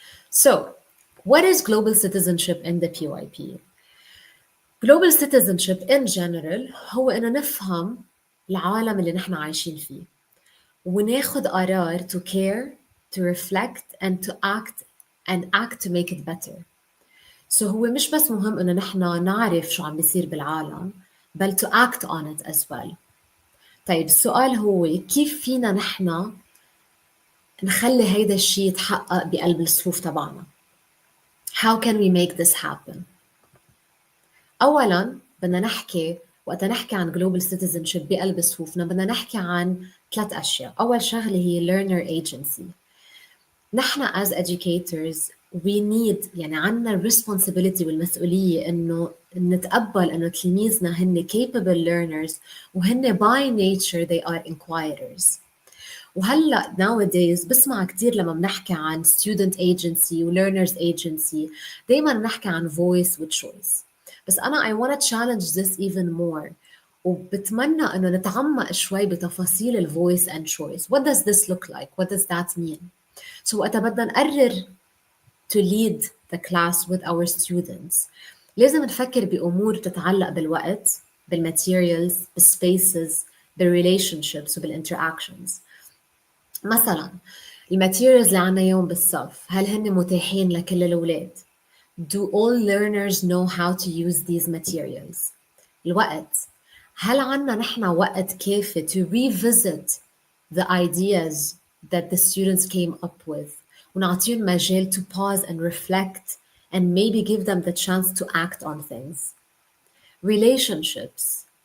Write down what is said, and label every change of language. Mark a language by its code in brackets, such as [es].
[en] So, what is global citizenship in the PYP? Global citizenship in general [ar] هو إنه نفهم العالم اللي نحن عايشين فيه وناخد قرار [en] to care, to reflect and to act to make it better. [ar] So هو مش بس مهم إنه نحن نعرف شو عم بيصير بالعالم بل [en] to act on it as well. [ar] طيب السؤال هو كيف فينا نحن نخلي هيدا الشيء يتحقق بقلب الصفوف تبعنا؟ [en] How can we make this happen? [ar] أولاً بدنا نحكي وقت نحكي عن global citizenship بقلب صفوفنا بدنا نحكي عن 3 أشياء. أول شغلة هي learner agency. [en] نحن as educators we need [ar] يعني عنا [en] responsibility [ar] والمسؤولية إنه نتقبل إنه تلاميذنا هن [en] capable learners [ar] وهن [en] by nature they are inquirers. [ar] وهلا nowadays بسمع كتير لما بنحكي عن student agency و learners agency دايما بنحكي عن [en] voice with choice. [ar] بس أنا [en] I want to challenge this even more [ar] وبتمنى إنه نتعمق شوي بتفاصيل ال [en] voice and choice. What does this look like? What does that mean? [ar] So وقتا بدنا نقرر [en] to lead the class with our students [ar] لازم نفكر بأمور تتعلق بالوقت بالmaterials بالspaces بالrelationships وبالinteractions. مثلا الماتيريالز اللي عنا يوم بالصف هل هن متاحين لكل الأولاد؟ [en] Do all learners know how to use these materials? [ar] الوقت هل عنا نحن وقت كافي [en] to revisit the ideas that the students came up with [ar] ونعطيهم مجال [en] to pause and reflect and maybe give them the chance to act on things. Relationships.